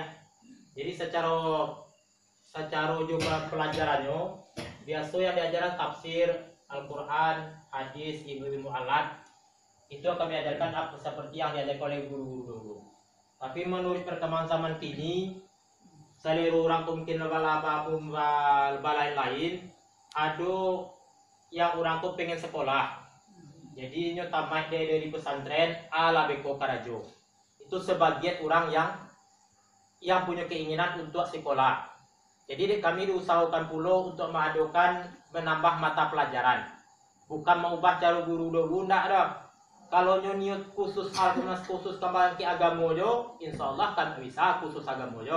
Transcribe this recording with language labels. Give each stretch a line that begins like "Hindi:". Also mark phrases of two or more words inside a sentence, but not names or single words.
Indonesian: Jadi secara juga pelajarannya biasa yang diajarkan tafsir Al-Quran, hadis, ilmu alat itu kami ajarkan apa seperti yang diajarkan oleh guru-guru dulu. Tapi menurut perkembangan zaman kini, seluruh orang mungkin lain ada yang orang tuh pengen sekolah.
Minangkabau: Jadi nyo tamat dari pesantren ala Beko Karajo.
Indonesian: Itu sebagian orang yang punya keinginan untuk sekolah. Jadi kami diusahakan pula untuk menambah mata pelajaran. Bukan mengubah cara guru dulu, enggak ada. Kalau niat khusus khusus kembali ke agama jo, insyaallah kan bisa khusus agama jo.